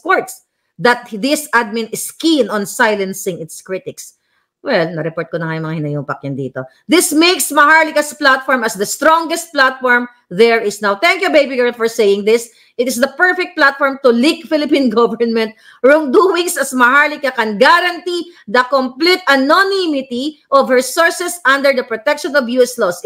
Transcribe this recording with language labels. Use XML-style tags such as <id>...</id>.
<en>courts that this admin is keen on silencing its critics.</en> <tl>Well, na-report ko na nga yung mga hinayumpak yan dito.</tl> <en>This makes Maharlika's platform as the strongest platform there is now. Thank you, baby girl, for saying this. It is the perfect platform to leak Philippine government wrongdoings, as Maharlika can guarantee the complete anonymity of her sources under the protection of U.S. laws.</en>